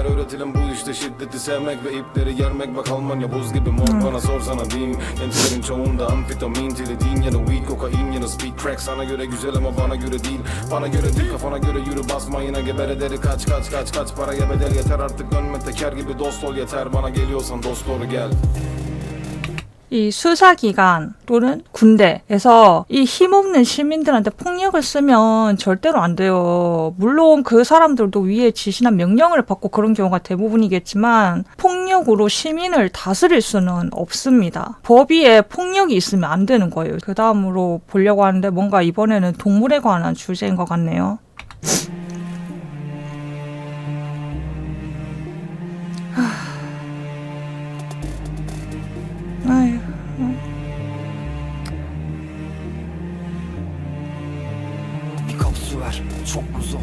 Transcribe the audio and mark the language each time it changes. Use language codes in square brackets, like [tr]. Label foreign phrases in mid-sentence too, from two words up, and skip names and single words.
[tr] Öğretilim bu işte şiddeti sevmek ve ipleri yermek. Bak Almanya buz gibi mor, bana sorsana diyeyim. Gençlerin çoğunda amfetamin, tilidin ya da weed, kokain ya da [en] speed crack. [tr] Sana göre güzel ama bana göre değil. Bana göre değil, kafana göre yürü, basma yine geber ederi. Kaç paraya bedel yeter artık, dönme teker gibi dost ol yeter. Bana geliyorsan dost doğru gel. [ko] 이 수사기관 또는 군대에서 이 힘없는 시민들한테 폭력을 쓰면 절대로 안 돼요. 물론 그 사람들도 위에 지시나 명령을 받고 그런 경우가 대부분이겠지만 폭력으로 시민을 다스릴 수는 없습니다. 법 위에 폭력이 있으면 안 되는 거예요. 그 다음으로 보려고 하는데 뭔가 이번에는 동물에 관한 주제인 것 같네요. [tr] Bir kap su ver, çok mu zor?